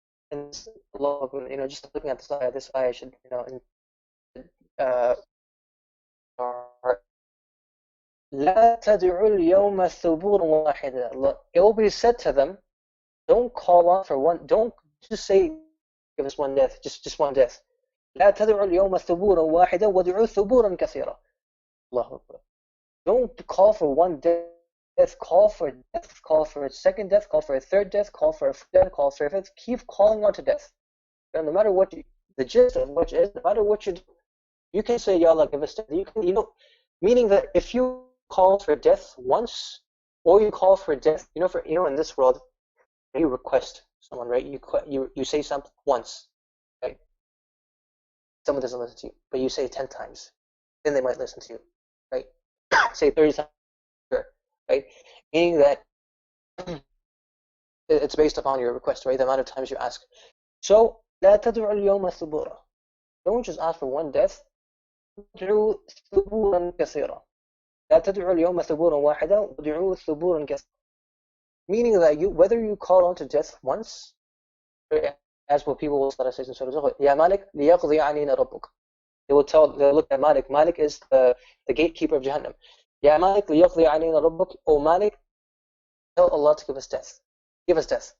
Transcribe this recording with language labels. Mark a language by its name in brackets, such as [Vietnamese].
[English] And Allah, you know, just looking at this ayah should, you know, uh, [Arabic] لا تدعوا اليوم ثبورا واحدا. [English] It will be said to them, don't call on for one, don't just say, give us one death, just one death. [Arabic] لا تدعوا اليوم ثبورا واحدا وادعوا ثبورا كثيرا. Allahu Akbar. [English] Don't call for one death, call for death, call for a second death, call for a third death, call for a fourth death, call for a fifth. Keep calling on to death. And no matter what the gist of which is, no matter what you can say, Ya Allah, give us death. You can, you know, meaning that if you call for death once, or you call for death, you know, in this world, you request someone, right? You say something once, right? Someone doesn't listen to you, but you say 10 times, then they might listen to you, right? Say 30 times, right? Meaning that it's based upon your request, right? The amount of times you ask. [Arabic] So, لا تدعوا اليوم ثبورا. [English] Don't just ask for one death. [Arabic] ادعوا ثبورا كثيرا. لا تدعوا اليوم ثبورا واحدا وادعوا ثبورا كثيرا. [English] Meaning that whether you call on to death once, as what people will start to say in Surah Zuhur, [Arabic] Ya Malik liyaqdi anina rabbuk. [English] They'll look at Malik. Malik is the gatekeeper of Jahannam. [Arabic] Ya Malik liyaqdi anina rabbuk. [English] O Malik, tell Allah to give us death. Give us death.